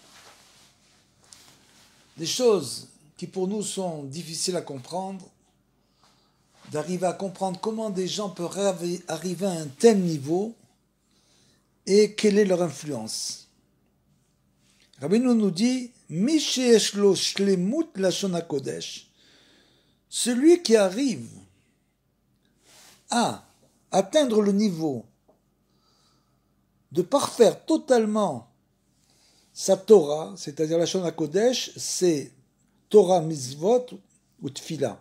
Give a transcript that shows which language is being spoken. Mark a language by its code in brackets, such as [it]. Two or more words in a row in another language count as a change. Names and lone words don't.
[fr] Des choses qui pour nous sont difficiles à comprendre, d'arriver à comprendre comment des gens peuvent arriver à un tel niveau et quelle est leur influence. [he] Rabbeinu [fr] nous dit [he] מי שיש לו שלמות לשון הקודש, [fr] celui qui arrive à atteindre le niveau de parfaire totalement sa Torah, c'est-à-dire la [he] לשון הקודש, [fr] c'est Torah, Mitzvot ou Tfila.